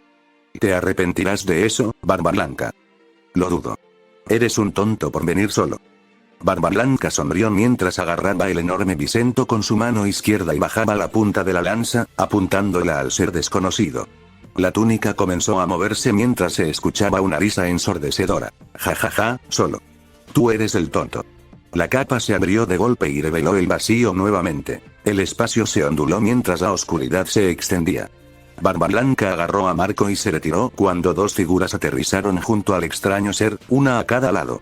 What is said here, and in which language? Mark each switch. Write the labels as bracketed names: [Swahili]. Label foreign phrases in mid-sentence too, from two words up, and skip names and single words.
[Spanish] ¿Te arrepentirás de eso, Barba Blanca? Lo dudo. Eres un tonto por venir solo. Barba Blanca sonrió mientras agarraba el enorme bisento con su mano izquierda y bajaba la punta de la lanza, apuntándola al ser desconocido. La túnica comenzó a moverse mientras se escuchaba una risa ensordecedora. Ja ja ja, solo. Tú eres el tonto. La capa se abrió de golpe y reveló el vacío nuevamente. El espacio se onduló mientras la oscuridad se extendía. Barba Blanca agarró a Marco y se retiró cuando dos figuras aterrizaron junto al extraño ser, una a cada lado.